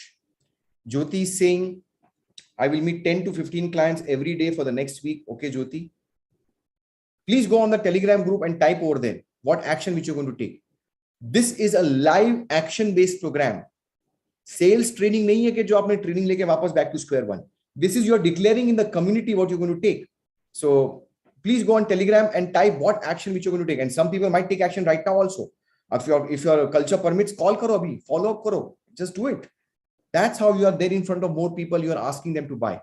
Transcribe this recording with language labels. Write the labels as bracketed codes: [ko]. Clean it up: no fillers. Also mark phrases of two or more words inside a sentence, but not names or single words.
[en] Jyoti is saying, I will meet 10 to 15 clients every day for the next week. Okay, Jyoti. Please go on the Telegram group and type over there what action which you're going to take. This is a live action-based program. Sales training [hi] नहीं है कि जो आपने training लेके वापस [en] back to square one. This is you're declaring in the community what you're going to take. So please go on Telegram and type what action which you're going to take. And some people might take action right now also. If your culture permits, call [hi] करो अभी, [en] follow up karo, just do it. That's how you are there in front of more people. You are asking them to buy.